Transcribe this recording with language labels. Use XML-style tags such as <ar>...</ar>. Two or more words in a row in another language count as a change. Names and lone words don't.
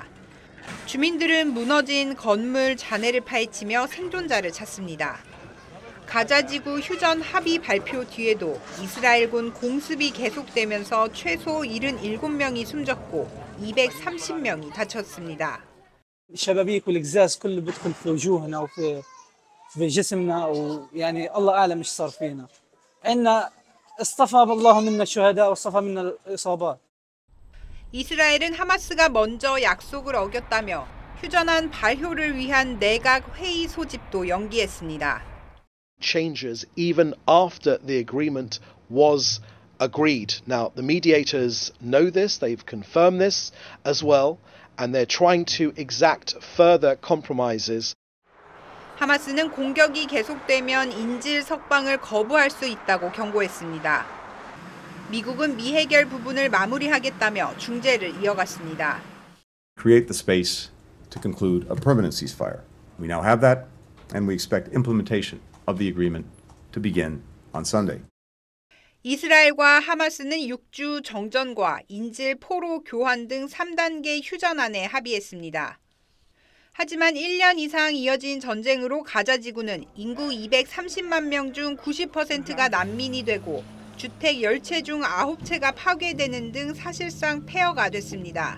<ko>주민들은 무너진 건물 잔해를 파헤치며 생존자를 찾습니다. 가자지구 휴전 합의 발표 뒤에도 이스라엘군 공습이 계속되면서 최소 77명이 숨졌고 230명이 다쳤습니다.</ko> <ar>الشبابيك والقزاز كله بيدخل في وجوهنا وفي جسمنا ويعني الله اعلم ايش صار فينا. عندنا اصطفى الله منا الشهداء واصطفى منا الاصابات.</ar> <ko>이스라엘은 하마스가 먼저 약속을 어겼다며 휴전안 발효를 위한 내각 회의 소집도 연기했습니다.</ko> <en>Changes even after the agreement was agreed. Now, the mediators know this, they've confirmed this as well, and they're trying to exact further compromises.</en> <ko>하마스는 공격이 계속되면 인질 석방을 거부할 수 있다고 경고했습니다. 미국은 미해결 부분을 마무리하겠다며 중재를 이어갔습니다.</ko> <en>Create the space to conclude a permanent ceasefire. We now have that, and we expect implementation of the agreement to begin on Sunday.</en> <ko>이스라엘과 하마스는 6주 정전과 인질 포로 교환 등 3단계 휴전안에 합의했습니다. 하지만 1년 이상 이어진 전쟁으로 가자 지구는 인구 230만 명 중 90%가 난민이 되고 주택 10채 중 9채가 파괴되는 등 사실상 폐허가 됐습니다.</ko>